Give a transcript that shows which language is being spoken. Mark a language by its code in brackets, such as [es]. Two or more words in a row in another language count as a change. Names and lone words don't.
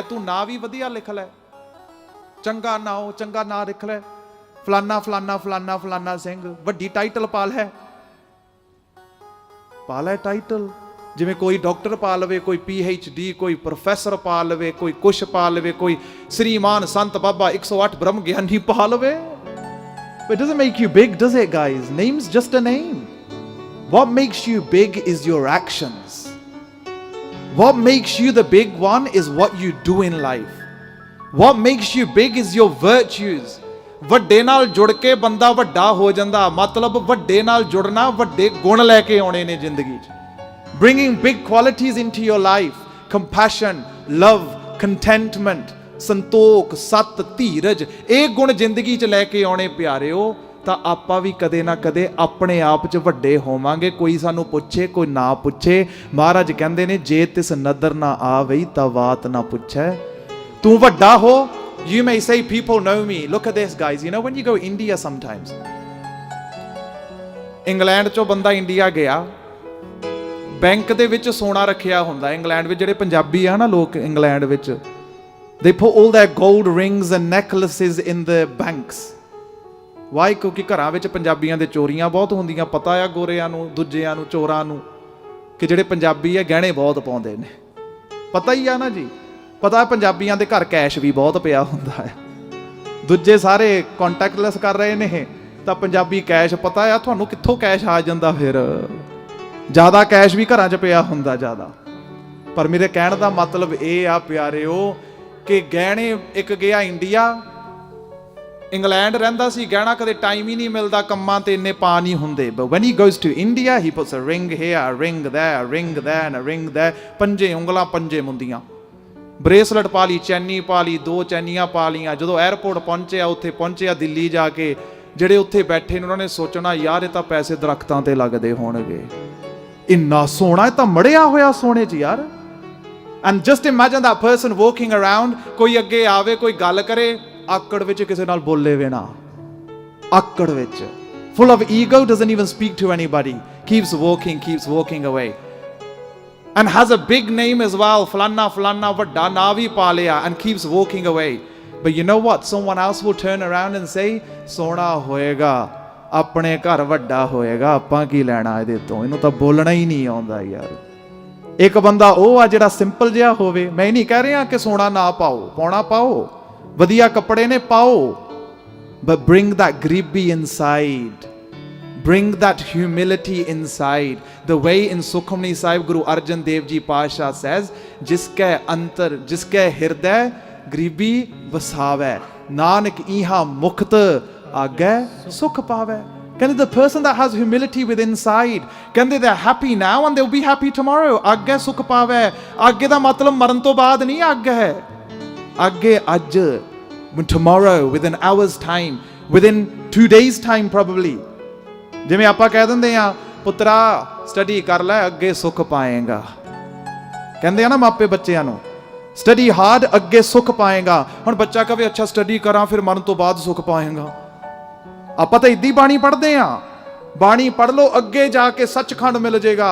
[pa] ਤੂੰ ਨਾਂ ਵੀ ਵਧੀਆ ਲਿਖ ਲੈ, ਚੰਗਾ ਨਾਉ, ਚੰਗਾ ਨਾਂ ਲਿਖ ਲੈ, ਫਲਾਨਾ ਫਲਾਨਾ ਫਲਾਨਾ ਫਲਾਨਾ ਸਿੰਘ. ਵੱਡੀ ਟਾਈਟਲ ਪਾ ਲੈ, ਪਾ ਲੈ ਟਾਈਟਲ. ਜਿਵੇਂ ਕੋਈ ਡਾਕਟਰ ਪਾ ਲਵੇ, ਕੋਈ PhD, ਕੋਈ ਪ੍ਰੋਫੈਸਰ ਪਾ ਲਵੇ, ਕੋਈ ਕੁਛ ਪਾ ਲਵੇ, ਕੋਈ ਸ੍ਰੀਮਾਨ ਸੰਤ ਬਾਬਾ 108 ਬ੍ਰਹਮ ਗਿਆਨੀ ਪਾ ਲਵੇ. [en] But it doesn't make you big, does it, guys? Name's just a name. What makes you big is your actions. What makes you the big one is what you do in life. What makes you big is your virtues. [pa] ਵੱਡੇ ਨਾਲ ਜੁੜ ਕੇ ਬੰਦਾ ਵੱਡਾ ਹੋ ਜਾਂਦਾ. ਮਤਲਬ ਵੱਡੇ ਨਾਲ ਜੁੜਨਾ, ਵੱਡੇ ਗੁਣ ਲੈ ਕੇ ਆਉਣੇ ਨੇ ਜ਼ਿੰਦਗੀ 'ਚ. [en] Bringing big qualities into your life. Compassion, love, contentment, [pa] ਸੰਤੋਖ, ਸਤ, ਧੀਰਜ. ਇਹ ਗੁਣ ਜ਼ਿੰਦਗੀ 'ਚ ਲੈ ਕੇ ਆਉਣੇ ਪਿਆਰਿਓ, ਤਾਂ ਆਪਾਂ ਵੀ ਕਦੇ ਨਾ ਕਦੇ ਆਪਣੇ ਆਪ 'ਚ ਵੱਡੇ ਹੋਵਾਂਗੇ. ਕੋਈ ਸਾਨੂੰ ਪੁੱਛੇ, ਕੋਈ ਨਾ ਪੁੱਛੇ. ਮਹਾਰਾਜ ਕਹਿੰਦੇ ਨੇ ਜੇ ਤਿਸ ਨਦਰ ਨਾ ਆਵਈ ਤਾਂ ਬਾਤ ਨਾ ਪੁੱਛੈ. ਤੂੰ ਵੱਡਾ ਹੋ. [en] You may say people know me. Look at this, guys. You know when you go India sometimes, [pa] ਇੰਗਲੈਂਡ 'ਚੋਂ ਬੰਦਾ ਇੰਡੀਆ ਗਿਆ, ਬੈਂਕ ਦੇ ਵਿੱਚ ਸੋਨਾ ਰੱਖਿਆ ਹੁੰਦਾ. ਇੰਗਲੈਂਡ ਵਿੱਚ ਜਿਹੜੇ ਪੰਜਾਬੀ ਆ ਨਾ ਲੋਕ, ਇੰਗਲੈਂਡ ਵਿੱਚ [en] they put all their gold rings and necklaces in the banks. Why? [pa] ਕਿਉਂਕਿ ਘਰਾਂ ਵਿੱਚ ਪੰਜਾਬੀਆਂ ਦੇ ਚੋਰੀਆਂ ਬਹੁਤ ਹੁੰਦੀਆਂ. ਪਤਾ ਆ ਗੋਰਿਆਂ ਨੂੰ, ਦੂਜਿਆਂ ਨੂੰ, ਚੋਰਾਂ ਨੂੰ ਕਿ ਜਿਹੜੇ ਪੰਜਾਬੀ ਆ ਗਹਿਣੇ ਬਹੁਤ ਪਾਉਂਦੇ ਨੇ. ਪਤਾ ਹੀ ਆ ਨਾ ਜੀ. ਪਤਾ ਪੰਜਾਬੀਆਂ ਦੇ ਘਰ ਕੈਸ਼ ਵੀ ਬਹੁਤ ਪਿਆ ਹੁੰਦਾ ਹੈ. ਦੂਜੇ ਸਾਰੇ ਕੰਟੈਕਟਲੈਸ ਕਰ ਰਹੇ ਨੇ, ਤਾਂ ਪੰਜਾਬੀ ਕੈਸ਼. ਪਤਾ ਆ ਤੁਹਾਨੂੰ ਕਿੱਥੋਂ ਕੈਸ਼ ਆ ਜਾਂਦਾ. ਫਿਰ ਜ਼ਿਆਦਾ ਕੈਸ਼ ਵੀ ਘਰਾਂ 'ਚ ਪਿਆ ਹੁੰਦਾ ਜ਼ਿਆਦਾ. ਪਰ ਮੇਰੇ ਕਹਿਣ ਦਾ ਮਤਲਬ ਇਹ ਆ ਪਿਆਰਿਓ ਕਿ ਗਹਿਣੇ, ਇੱਕ ਗਿਆ ਇੰਡੀਆ, ਇੰਗਲੈਂਡ ਰਹਿੰਦਾ ਸੀ, ਗਹਿਣਾ ਕਦੇ ਟਾਈਮ ਹੀ ਨਹੀਂ ਮਿਲਦਾ, ਕੰਮਾਂ ਤੇ ਇੰਨੇ ਪਾ ਨਹੀਂ ਹੁੰਦੇ. [en] But when he goes to India, he puts a ring here, a ring there, a ring there and a ring there. [pa] ਪੰਜੇ ਉਂਗਲਾਂ, ਪੰਜੇ ਮੁੰਦੀਆਂ, ਬ੍ਰੇਸਲੇਟ ਪਾ ਲਈ, ਚੈਨੀ ਪਾ ਲਈ, 2 ਚੈਨੀਆਂ ਪਾ ਲਈਆਂ. ਜਦੋਂ 에ਅਰਪੋਰਟ ਪਹੁੰਚਿਆ, ਉੱਥੇ ਪਹੁੰਚਿਆ ਦਿੱਲੀ ਜਾ ਕੇ, ਜਿਹੜੇ ਉੱਥੇ ਬੈਠੇ ਨੇ ਉਹਨਾਂ ਨੇ ਸੋਚਣਾ ਯਾਰ ਇਹ ਤਾਂ ਪੈਸੇ ਦਰਖਤਾਂ ਤੇ ਲੱਗਦੇ ਹੋਣਗੇ, ਇੰਨਾ ਸੋਹਣਾ, ਇਹ ਤਾਂ ਮੜਿਆ ਹੋਇਆ ਸੋਨੇ 'ਚ ਯਾਰ. [en] And just imagine that person walking around, [pa] ਕੋਈ ਅੱਗੇ ਆਵੇ, ਕੋਈ ਗੱਲ ਕਰੇ, ਆਕੜ ਵਿੱਚ ਕਿਸੇ ਨਾਲ ਬੋਲੇ ਵੇ ਨਾ, ਆਕੜ ਵਿੱਚ, [en] full of ego, doesn't even speak to anybody, keeps walking away. And has a big name as well, [pa] ਫਲਾਨਾ ਫਲਾਨਾ, ਵੱਡਾ ਨਾਂ ਵੀ ਪਾ ਲਿਆ, [en] and keeps walking away. But you know what? Someone else will turn around and say, [pa] ਸੋਹਣਾ ਹੋਏਗਾ, ਆਪਣੇ ਘਰ ਵੱਡਾ ਹੋਏਗਾ, ਆਪਾਂ ਕੀ ਲੈਣਾ ਇਹਦੇ ਤੋਂ, ਇਹਨੂੰ ਤਾਂ ਬੋਲਣਾ ਹੀ ਨਹੀਂ ਆਉਂਦਾ ਯਾਰ। ਇੱਕ ਬੰਦਾ ਉਹ ਆ ਜਿਹੜਾ ਸਿੰਪਲ ਜਿਹਾ ਹੋਵੇ। ਮੈਂ ਨਹੀਂ ਕਹਿ ਰਿਹਾ ਕਿ ਸੋਨਾ ਨਾ ਪਾਓ, ਪਾਉਣਾ ਪਾਓ, ਵਧੀਆ ਕੱਪੜੇ ਨੇ ਪਾਓ, [en] but bring that gribi inside, bring that humility inside. The way in Sukhmani Sahib Guru Arjan Dev Ji Pasha says, [pa] ਜਿਸਕੇ ਅੰਤਰ ਜਿਸਕੇ ਹਿਰਦੈ ਗਰੀਬੀ ਵਸਾਵੈ, ਨਾਨਕ ਇਹਾ ਮੁਕਤਿ ਆਗੈ ਸੁਖ ਪਾਵੈ. [en] ਕਹਿੰਦੇ the person that has humility within inside, ਕਹਿੰਦੇ they're happy now and they'll be happy tomorrow. [pa] ਅੱਗੇ ਸੁਖ ਪਾਵੇ। ਅੱਗੇ ਦਾ ਮਤਲਬ ਮਰਨ ਤੋਂ ਬਾਅਦ ਨਹੀਂ ਅੱਗੇ ਹੈ, ਅੱਗੇ ਅੱਜ, [en] tomorrow, within hours time, within 2 days time probably. [pa] ਜਿਵੇਂ ਆਪਾਂ ਕਹਿ ਦਿੰਦੇ ਆ ਪੁੱਤਰਾ ਸਟੱਡੀ ਕਰ ਲੈ ਅੱਗੇ ਸੁਖ ਪਾਏਗਾ, ਕਹਿੰਦੇ ਆ ਨਾ ਮਾਪੇ ਬੱਚਿਆਂ ਨੂੰ, [en] study hard [pa] ਅੱਗੇ ਸੁਖ ਪਾਏਗਾ। ਹੁਣ ਬੱਚਾ ਕਹੇ ਅੱਛਾ ਸਟੱਡੀ ਕਰਾਂ ਫਿਰ ਮਰਨ ਤੋਂ ਬਾਅਦ ਸੁਖ ਪਾਏਗਾ। ਆਪਾਂ ਤਾਂ ਇੱਦੀ ਬਾਣੀ ਪੜ੍ਹਦੇ ਆ, ਬਾਣੀ ਪੜ੍ਹ ਲਓ ਅੱਗੇ ਜਾ ਕੇ ਸੱਚਖੰਡ ਮਿਲ ਜਾਏਗਾ।